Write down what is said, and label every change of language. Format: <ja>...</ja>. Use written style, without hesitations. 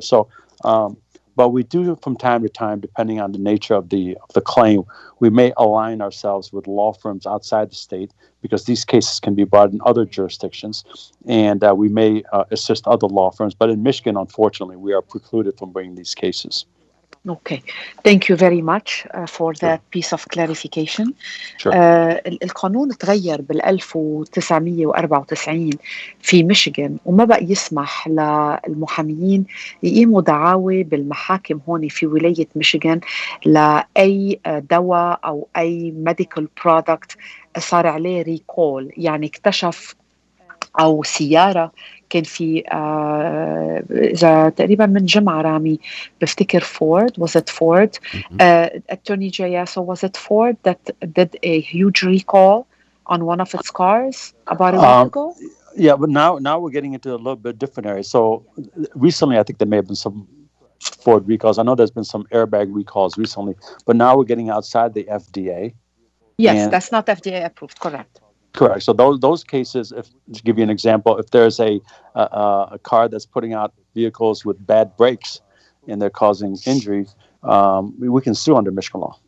<en>So, but we do from time to time, depending on the nature of the claim, we may align ourselves with law firms outside the state because these cases can be brought in other jurisdictions, and we may assist other law firms. But in Michigan, unfortunately, we are precluded from bringing these cases. Okay, thank you very much for that piece of clarification. Sure.</en> <ar>القانون تغير بال 1994 في ميشيغان وما بقى يسمح للمحاميين يقيموا دعاوى بالمحاكم هون في ولاية ميشيغان لأي دواء أو أي</ar> <en>medical product</en> <ar>صار عليه ريكول، يعني اكتشف أو سيارة كان في إذا تقريبا من جمعة رامي بفتكر فورد</ar> <en>was it Ford Attorney Yaso was it Ford that did a huge recall on one of its cars about a week ago? Yeah, but now we're getting into a little bit different area. So recently I think there may have been some Ford recalls. I know there's been some airbag recalls recently, but now we're getting outside the FDA. Yes, that's not FDA approved, correct. Correct. So those cases, if to give you an example, if there's a car that's putting out vehicles with bad brakes and they're causing injuries, we can sue under Michigan law.</en>